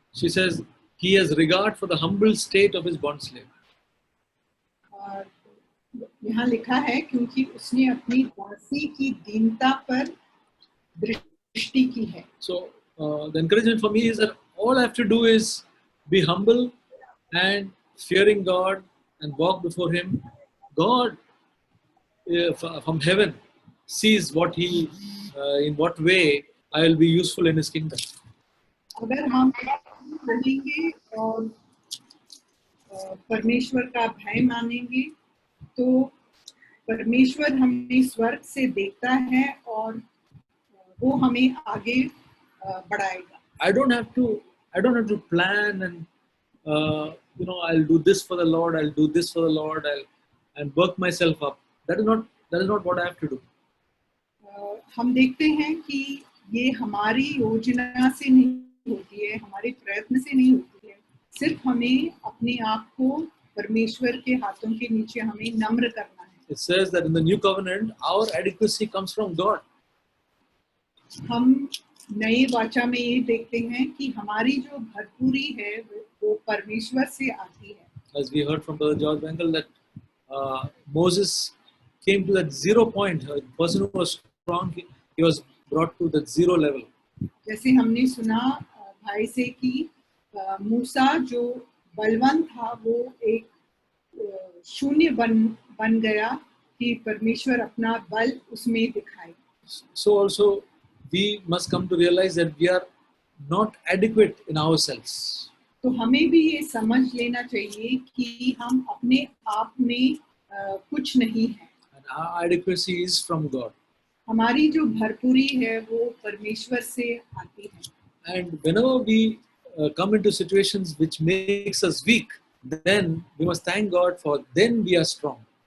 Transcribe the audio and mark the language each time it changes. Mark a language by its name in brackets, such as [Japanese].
[English] She says, he has regard for the humble state of his bondslave. [Hindi] और यहाँ लिखा है क्योंकि उसने अपनी दासी की दीनता पर दृष्टि की है. [English] So the encouragement for me is that all I have to do is be humble and fearing God and walk before Him. God from heaven sees what He, in what way I will be useful in His kingdom. [Hindi] अगर हम बनेंगे और परमेश्वर का भय मानेंगे, तो परमेश्वर हमें स्वर्ग से देखता है और वो हमें आगे बढ़ाएगा. [English] I don't have to plan and I'll do this for the Lord, I'll do this for the Lord, and work myself up. That is not what I have to do. [Hindi] हम देखते हैं कि ये हमारी योजना से नहीं होती है, हमारे प्रयत्न से नहीं होती है. सिर्फ हमें अपने आप को परमेश्वर के हाथों के नीचे हमें नम्र करना है. [English] It says that in the new covenant, our adequacy comes from God. [Hindi] हम नए वाचा में ये देखते हैं कि हमारी जो भरपूरी है वो परमेश्वर से आती है. [English] As we heard from Brother George Bengal that Moses came to that 0 point. A person who was strong, he was brought to that 0 level. [Hindi] जैसे हमने सुना भाई से कि मूसा जो बलवान था वो एक शून्य बन गया कि परमेश्वर अपना बल उसमें दिखाए. [English] So also we must come to realize that we are not adequate in ourselves. [Hindi] तो हमें भी ये समझ लेना चाहिए कि हम अपने आप में कुछ नहीं है. [English] And our adequacy is from God. [Hindi] हमारी जो भरपूरी है वो परमेश्वर से आती है. [English] And whenever we come into situations which makes us weak, then we must thank God for then we are strong.